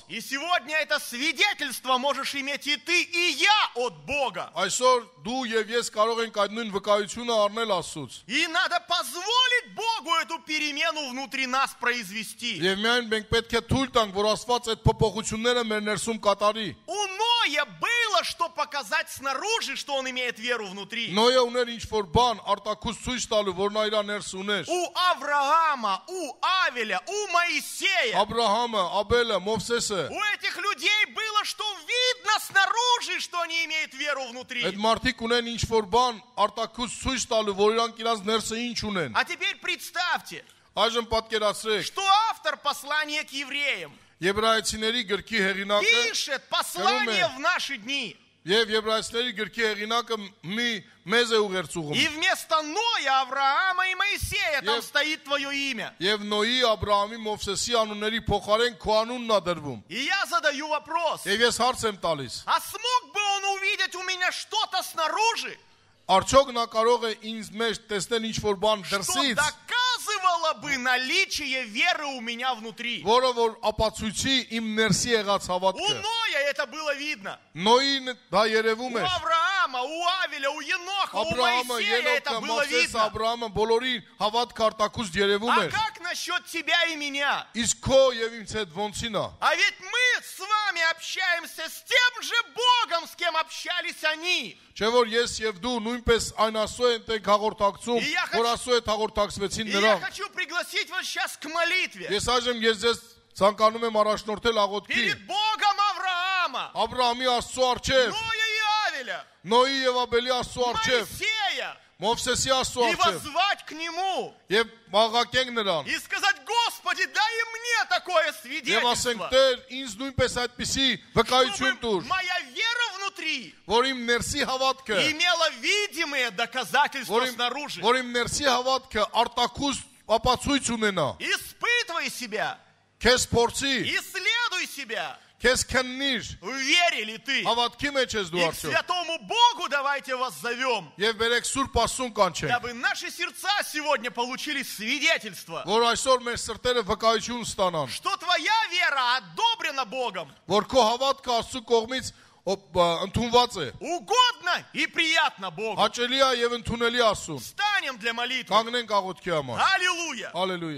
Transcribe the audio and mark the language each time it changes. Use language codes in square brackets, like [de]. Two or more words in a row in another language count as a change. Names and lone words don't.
[ru] И сегодня это свидетельство можешь иметь и ты, и я от Бога. [hy] Այսօր դու եւ ես կարող ենք այդ նույն վկայությունը առնել Աստծուց։ [ru] И надо позволить Богу эту перемену внутри нас произвести. [hy] Եվ միայն մենք պետք է թույլ տանք, որ Աստված այդ փոփոխությունները մեր ներսում կատարի։ [ru] У Ноя было что показать снаружи, что он имеет веру внутри. [hy] Նոյը ուներ ինչ-որ բան արտաքուց ցույց տալու, որ նա իր ներս ուներ։ [ru] У Авраама, у Авеля, у Моисея. [hy] Աբրահամը, Աբելը, Մովսեսը, [ru] У этих людей было, что видно снаружи, что они имеют веру внутри. [hy] այդ մարդիկ ունեն ինչ-որ բան արտաքուց ցույց տալու, որ իրանք իրաց ներսը ինչ ունեն։ [ru] А теперь представьте, [hy] Այժմ պատկերացրեք, [ru] что автор послания к евреям [hy] Եբրայեցիների գրքի հեղինակը [ru] пишет послание в наши дни. [hy] եւ Եբրայեցիների գրքի հեղինակը մեզ է ուղերձուղում։ [ru] И вместо Ноя, Авраама и Моисея там [hy] Ев- [ru] стоит твое имя. [hy] Եվ Նոյի, Աբրահամի, Մովսեսի անունների փոխարեն քո անունն է դրվում։ [ru] И я задаю вопрос. [hy] Եվ ես հարց եմ տալիս. [ru] А смог бы он увидеть у меня что-то снаружи, [hy] Արդյոք նա կարող է ինձ մեջ տեսնել ինչ-որ բան [ru] что [hy] դրսից, [ru] доказывало бы наличие веры у меня внутри? [hy] որը որ ապացույցի իմ ներսի եղած [ru] У [hy] հավատքը։ [ru] Ноя это было видно. [hy] Նոյին դա երևում [ru] У [hy] էր։ [ru] Авраама, у Авеля, у Еноха, у [hy] Աբրահամը, [ru] Моисея это [hy] Ենոքը, [ru] было [hy] Մովսեսը, [ru] видно. [hy] Աբրահամը բոլորի հավատքը արտաքուց երևում [ru] А [hy] էր։ [ru] как насчет тебя и меня? [hy] Իսկ քո եւ ինձ հետ ոնցին է։ [ru] А ведь мы с вами общаемся с тем же Богом, с кем общались они. [hy] Չէ՞ որ ես եւ դու նույնպես այն Աստծո հետ ենք հաղորդակցում, [ru] Я [hy] որ Աստծո հետ հաղորդակցվեցին [ru] И я [hy] նրանք։ [ru] хочу пригласить вас сейчас к молитве. [hy] Ես այժմ ես ձեզ ցանկանում եմ առաջնորդել աղոթքի։ [ru] Перед Богом Авраама, [hy] Աբրահամի Աստծո առջև, [ru] Ноя и Авеля, [hy] Նոյի եւ Աբելի Աստծո առջև, [ru] Моисея. [hy] Մովսեսի Աստծո [ru] И [hy] առջև [ru] воззвать к Нему. [hy] եւ մաղաքենք նրան։ [ru] И сказать: Господи, дай и мне такое [hy] Եվ ասենք [ru] свидетельство. [hy] Տեր, ինձ նույնպես այդպիսի վկայություն [ru] Чтобы [hy] տուր, [ru] моя вера внутри [hy] որ իմ ներսի հավատքը, [ru] имела видимые доказательства снаружи. [hy] որ իմ ներսի հավատքը արտաքուց ապացույց ունենա։ [ru] Испытывай себя. [hy] Քեզ փորձի, [ru] Исследуй себя. [hy] քեզ քննիր, [ru] В вере ли ты? [hy] հավատքի մեջ ես դու [ru] И к [hy] արդյոք։ [ru] святому Богу давайте вас зовем. [hy] Եվ բերեք Սուրբ Աստծուն կանչենք, [ru] Дабы наши сердца сегодня получили свидетельство, [hy] որ այսօր մեր սրտերը վկայություն ստանան, [ru] что твоя вера одобрена Богом, [hy] որ քո հավատքը Աստծո կողմից ընդունված է, [ru] угодно и приятно Богу. [hy] հաճելի է եւ ընդունելի Աստծուն։ [ru] Встанем для молитвы. [hy] Կանգնենք աղոթքի համար։ [ru] Аллилуйя! [hy] Հալելույա։